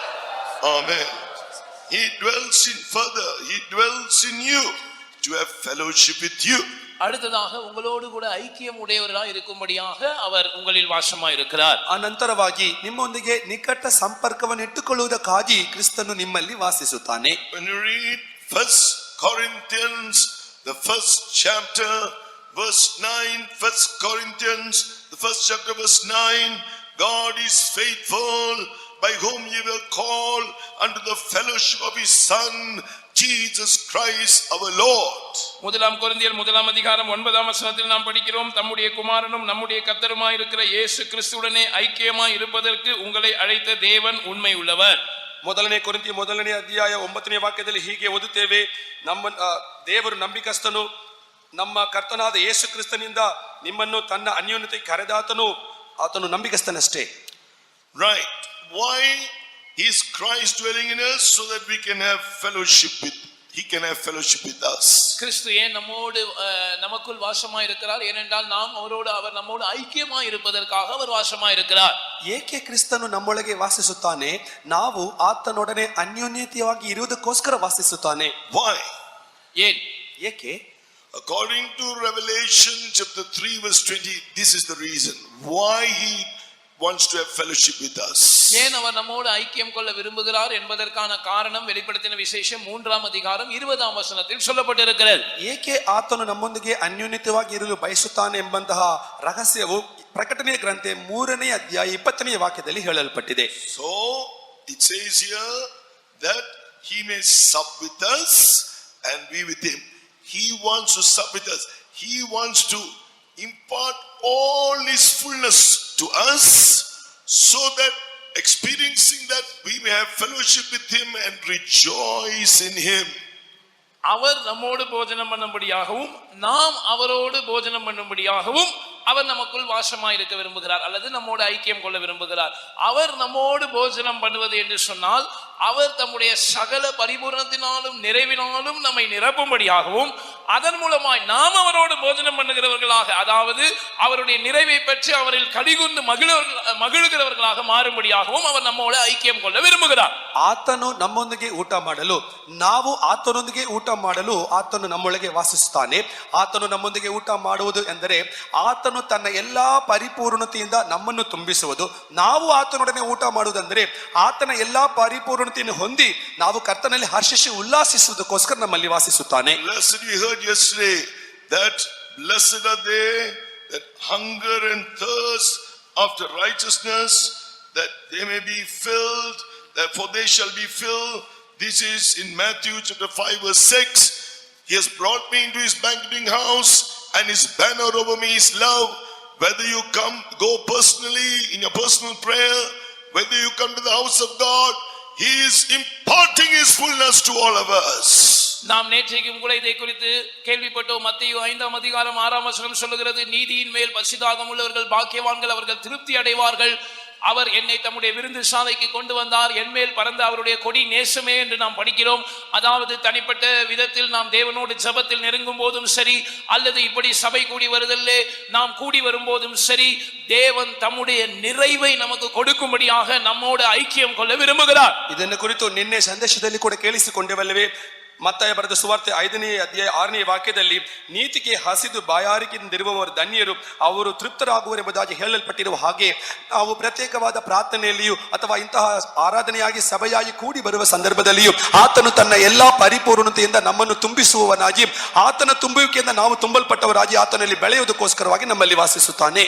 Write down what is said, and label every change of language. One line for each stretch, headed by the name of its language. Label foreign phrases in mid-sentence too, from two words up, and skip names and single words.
English: Amen. He dwells in further. He dwells in you to have fellowship with you.
Tamil: அடுத்ததாக உங்களோடு கூட ஐக்கியம் உடையவராய் இருக்கும்படியாக அவர் உங்களில் வாசமாய் இருக்கிறார்.
Kannada: ಅನಂತರವಾಗಿ ನಿಮ್ಮೊಂದಿಗೆ ನಿಕಟ ಸಂಪರ್ಕವನ್ನು ಇಟ್ಟುಕೊಳ್ಳುವುದಕ್ಕಾಗಿ ಕ್ರಿಸ್ತನು ನಿಮ್ಮಲ್ಲಿ ವಾಸಿಸುತ್ತಾನೆ.
English: When you read 1 Corinthians, the first chapter, verse 9, 1 Corinthians, the first chapter, verse 9, God is faithful, by whom ye were called unto the fellowship of his Son, Jesus Christ our Lord.
Tamil: முதலாம் கொரிந்தியர் 1 அதிகாரம் 9 வசனத்தில் நாம் படிக்கிறோம், தம்முடைய குமாரனும் நம்முடைய கர்த்தருமாய் இருக்கிற இயேசு கிறிஸ்துவுடனே ஐக்கியமாய் இருப்பதற்கு உங்களை அழைத்த தேவன் உண்மை உள்ளவர்.
Kannada: ಮೊದಲನೇ ಕೊರಿಂಥಿ 1ನೇ ಅಧ್ಯಾಯ 9ನೇ ವಾಕ್ಯದಲ್ಲಿ ಹೀಗೆ ಓದುತ್ತೇವೆ, ನಮ್ಮ ದೇವರು ನಂಬಿಕಸ್ತನು, ನಮ್ಮ ಕರ್ತನಾದ ಯೇಸು ಕ್ರಿಸ್ತನಿಂದ ನಿಮ್ಮನ್ನು ತನ್ನ ಅನ್ಯೋನ್ಯತೆ ಕರೆದಾತನು, ಆತನು ನಂಬಿಕಸ್ತನಷ್ಟೇ.
English: Right. Why is Christ dwelling in us? So that we can have fellowship with, he can have fellowship with us.
Tamil: கிறிஸ்து ஏன் நம்மோடு நமக்குள் வாசமாய் இருக்கிறார்? ஏனென்றால் நாம் அவரோடு, அவர் நம்மோடு ஐக்கியமாய் இருப்பதற்காக அவர் வாசமாய் இருக்கிறார்.
Kannada: ಏಕೆ ಕ್ರಿಸ್ತನು ನಮ್ಮೊಳಗೆ ವಾಸಿಸುತ್ತಾನೆ? ನಾವು ಆತನೊಡನೆ ಅನ್ಯೋನ್ಯತೆಯಾಗಿ ಇರುವುದಕ್ಕೋಸ್ಕರ ವಾಸಿಸುತ್ತಾನೆ.
English: Why?
Tamil: ஏன்?
Kannada: ಏಕೆ?
English: According to Revelation chapter 3 verse 20, this is the reason why he wants to have fellowship with us.
Tamil: ஏன் அவர் நம்மோடு ஐக்கியம் கொள்ள விரும்புகிறார் என்பதற்கான காரணம் வெளிப்படுத்தின விசேஷம் 3 அதிகாரம் 20 வசனத்தில் சொல்லப்பட்டிருக்கிறது.
Kannada: ಏಕೆ ಆತನು ನಮ್ಮೊಂದಿಗೆ ಅನ್ಯೋನ್ಯತೆಯಾಗಿ ಇರಲು ಬಯಸುತ್ತಾನೆ ಎಂಬಂತಹ ರಹಸ್ಯವು ಪ್ರಕಟಣೆಯ ಗ್ರಂಥ 3ನೇ ಅಧ್ಯಾಯ 20ನೇ ವಾಕ್ಯದಲ್ಲಿ ಹೇಳಲ್ಪಟ್ಟಿದೆ.
English: So it says here that he may sup with us and be with him. He wants to sup with us. He wants to impart all his fullness to us, so that experiencing that we may have fellowship with him and rejoice in him.
Tamil: அவர் நம்மோடு போஜனம் பண்ணும்படியாகவும் நாம் அவரோடு போஜனம் பண்ணும்படியாகவும் அவர் நமக்குள் வாசமாயிருக்க விரும்புகிறார் அல்லது நம்மோடு ஐக்கியம் கொள்ள விரும்புகிறார். அவர் நம்மோடு போஜனம் பண்ணுவது என்று சொன்னால் அவர் தம்முடைய சகல பரிபூரணத்தினாலும் நிறைவினாலும் நம்மை நிரப்பும்படியாகவும் அதன் மூலமாய் நாம் அவரோடு போஜனம் பண்ணுகிறவர்களாக, அதாவது அவருடைய நிறைவை பற்றி அவரில் கடிகுந்து மகிழுகிறவர்களாக மாறும்படியாகவும் அவர் நம்மோடு ஐக்கியம் கொள்ள விரும்புகிறார்.
Kannada: ಆತನು ನಮ್ಮೊಂದಿಗೆ ಊಟ ಮಾಡಲು, ನಾವು ಆತನೊಂದಿಗೆ ಊಟ ಮಾಡಲು ಆತನು ನಮ್ಮೊಳಗೆ ವಾಸಿಸುತ್ತಾನೆ. ಆತನು ನಮ್ಮೊಂದಿಗೆ ಊಟ ಮಾಡುವುದು ಎಂದರೆ ಆತನು ತನ್ನ ಎಲ್ಲಾ ಪರಿಪೂರ್ಣತೆಯಿಂದ ನಮ್ಮನ್ನು ತುಂಬಿಸುವುದು. ನಾವು ಆತನೊಡನೆ ಊಟ ಮಾಡುವುದೆಂದರೆ ಆತನ ಎಲ್ಲಾ ಪರಿಪೂರ್ಣತೆಯನ್ನು ಹೊಂದಿ ನಾವು ಕರ್ತನಲ್ಲಿ ಹರ್ಷಿಸಿ ಉಲ್ಲಾಸಿಸುವುದಕ್ಕೋಸ್ಕರ ನಮ್ಮಲ್ಲಿ ವಾಸಿಸುತ್ತಾನೆ.
English: Blessed, we heard yesterday that blessed are they that hunger and thirst after righteousness, that they may be filled, therefore they shall be filled. This is in Matthew chapter 5 verse 6. He has brought me into his banqueting house, and his banner over me is love. Whether you go personally in your personal prayer, whether you come to the house of God, he is imparting his fullness to all of us.
Tamil: நாம் நேற்றைக்கும் கூட இதை குறித்து கேள்விப்பட்டோம். மத்தேயு 5ஆம் அதிகாரம் 6ஆம் வசனம் சொல்லுகிறது, நீதியின் மேல் பசிதாகம் உள்ளவர்கள் பாக்கியவான்கள், அவர்கள் திருப்தி அடைவார்கள். அவர் என்னை தம்முடைய விருந்து சாலைக்கு கொண்டு வந்தார், என் மேல் பறந்த அவருடைய கொடி நேசமே என்று நாம் படிக்கிறோம். அதாவது தனிப்பட்ட விதத்தில் நாம் தேவனோடு ஜெபத்தில் நெருங்கும் போதும் சரி, அல்லது இப்படி சபை கூடி வருதல்லே நாம் கூடி வரும்போதும் சரி, தேவன் தம்முடைய நிறைவை நமக்கு கொடுக்கும்படியாக நம்மோடு ஐக்கியம் கொள்ள விரும்புகிறார்.
Kannada: ಇದನ್ನು ಕುರಿತು ನಿನ್ನೆ ಸಂದೇಶದಲ್ಲಿ ಕೂಡ ಕೇಳಿಸಿಕೊಂಡೆವಲ್ಲವೇ? ಮತ್ತಾಯ ಬರೆದ ಸುವಾರ್ತೆ 5ನೇ ಅಧ್ಯಾಯ 6ನೇ ವಾಕ್ಯದಲ್ಲಿ ನೀತಿಗೆ ಹಸಿದು ಬಾಯಾರಿಕೆಯಿಂದಿರುವವರು ಧನ್ಯರು, ಅವರು ತೃಪ್ತರಾಗುವರೆಂಬುದಾಗಿ ಹೇಳಲ್ಪಟ್ಟಿರುವ ಹಾಗೆ ನಾವು ಪ್ರತ್ಯೇಕವಾದ ಪ್ರಾರ್ಥನೆಯಲ್ಲಿಯೂ ಅಥವಾ ಇಂತಹ ಆರಾಧನೆಯಾಗಿ ಸಭೆಯಾಗಿ ಕೂಡಿ ಬರುವ ಸಂದರ್ಭದಲ್ಲಿಯೂ ಆತನು ತನ್ನ ಎಲ್ಲಾ ಪರಿಪೂರ್ಣತೆಯಿಂದ ನಮ್ಮನ್ನು ತುಂಬಿಸುವವನಾಗಿ, ಆತನ ತುಂಬುವಿಕೆಯಿಂದ ನಾವು ತುಂಬಲ್ಪಟ್ಟವರಾಗಿ ಆತನಲ್ಲಿ ಬೆಳೆಯುವುದಕ್ಕೋಸ್ಕರವಾಗಿ ನಮ್ಮಲ್ಲಿ ವಾಸಿಸುತ್ತಾನೆ.